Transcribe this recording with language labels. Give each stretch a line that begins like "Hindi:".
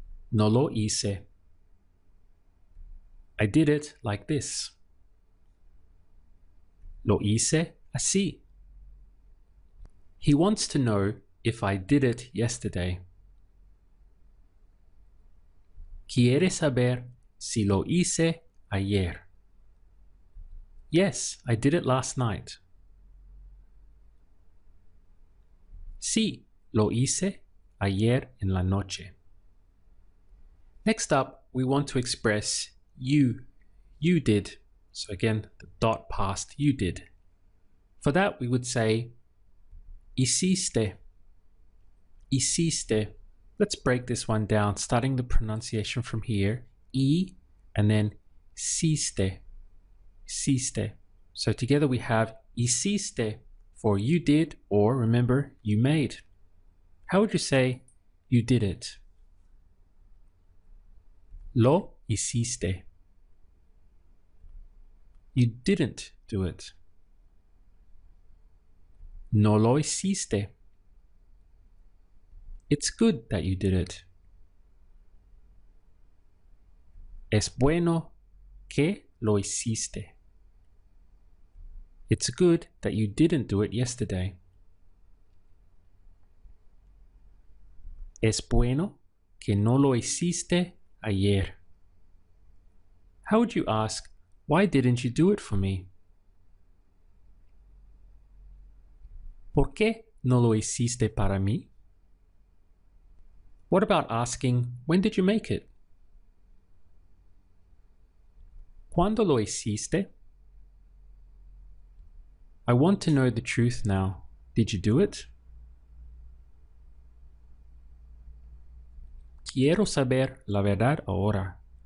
Spanish: No lo hice.
English: I did it like this.
Spanish: Lo hice así.
English: He wants to know if I did it yesterday.
Spanish: Quiere saber si lo hice ayer.
English: Yes, I did it last night.
Spanish: Sí, lo hice ayer en la noche.
English: Next up, we want to express you did. So again, the dot past you did. For that, we would say hiciste, hiciste. Let's break this one down, starting the pronunciation from here, E, and then hiciste, hiciste. So together we have hiciste for you did, or remember, you made. How would you say you did it?
Spanish: Lo hiciste.
English: You didn't do it.
Spanish: No lo hiciste.
English: It's good that you did it.
Spanish: Es bueno que lo hiciste.
English: It's good that you didn't do it yesterday.
Spanish: Es bueno que no lo hiciste ayer.
English: How would you ask, why didn't you do it for me?
Spanish: ¿Por qué no lo hiciste para mí?
English: What about asking, when did you make it?
Spanish: ¿Cuándo lo hiciste?
English: I want to know the truth now. Did you do it?
Spanish: Quiero saber la verdad ahora.